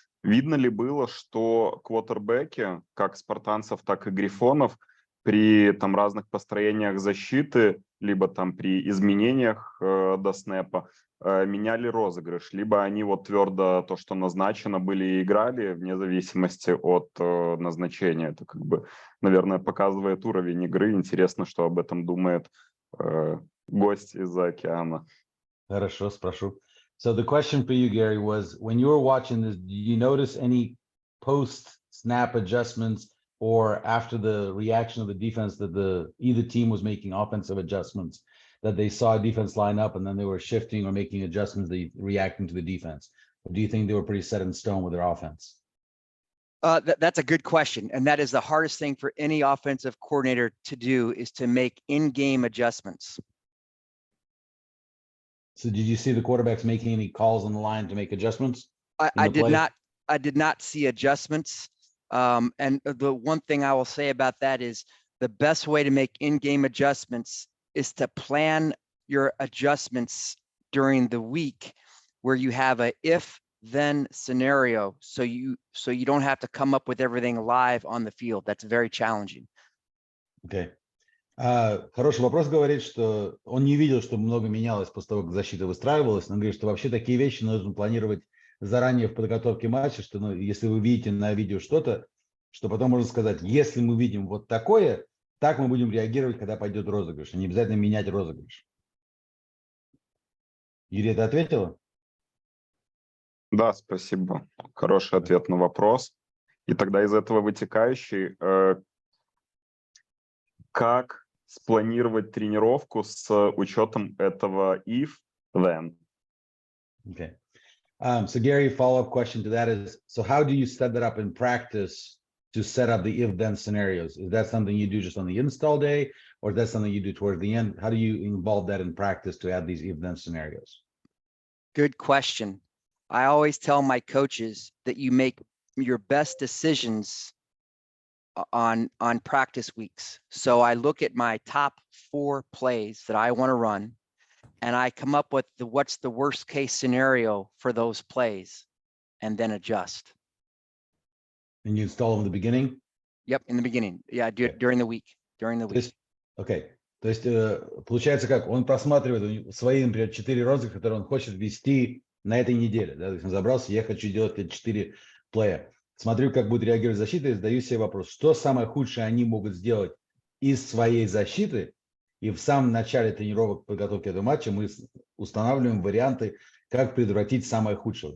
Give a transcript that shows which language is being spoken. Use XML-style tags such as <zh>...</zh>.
<ru>Видно ли было, что квотербеки, как спартанцев, так и Грифонов, при там разных построениях защиты, либо там при изменениях до снэпа, меняли розыгрыш, либо они вот твердо то, что назначено, были и играли вне зависимости от назначения. Это как бы, наверное, показывает уровень игры. Интересно, что об этом думает гость из-за океана. Хорошо, спрошу.</ru> <en>So the question for you, Gary, was when you were watching this, did you notice any post-snap adjustments or after the reaction of the defense that either team was making offensive adjustments, that they saw a defense line up and then they were shifting or making adjustments, they reacting to the defense? Or do you think they were pretty set in stone with their offense? That's a good question. And that is the hardest thing for any offensive coordinator to do, is to make in-game adjustments. So did you see the quarterbacks making any calls on the line to make adjustments? I did not see adjustments. And the one thing I will say about that is the best way to make in-game adjustments is to plan your adjustments during the week, where you have a if-then scenario, so you don't have to come up with everything live on the field. That's very challenging.</en> <ru>Okay. Хороший вопрос. Говорит, что он не видел, что много менялось после того, как защита выстраивалась. Но он говорит, что вообще такие вещи нужно планировать заранее в подготовке матча, что если вы видите на видео что-то, что потом можно сказать, если мы видим вот такое, так мы будем реагировать, когда пойдет розыгрыш. Не обязательно менять розыгрыш. Юрий, это ответила? Да, спасибо. Хороший ответ на вопрос. И тогда из этого вытекающий, как спланировать тренировку с учетом этого if, then?</ru> <en>Okay. So Gary, follow-up question to that is, so how do you set that up in practice to set up the if-then scenarios? Is that something you do just on the install day, or is that something you do towards the end? How do you involve that in practice to add these if-then scenarios? Good question. I always tell my coaches that you make your best decisions on practice weeks. So I look at my top 4 plays that I want to run, and I come up with what's the worst case scenario for those plays, and then adjust. And you install them in the beginning? Yep, in the beginning. Yeah, I do it during the week.</en> <ru>Okay. То есть получается как? Он просматривает свои, например, 4 розыгрыша, которые он хочет ввести на этой неделе. Да? То есть он забрался, я хочу делать эти 4 плея. Смотрю, как будет реагировать защита, и задаю себе вопрос, что самое худшее они могут сделать из своей защиты, и в самом начале тренировок подготовки этого матча мы устанавливаем варианты, как предотвратить самое худшее.</ru>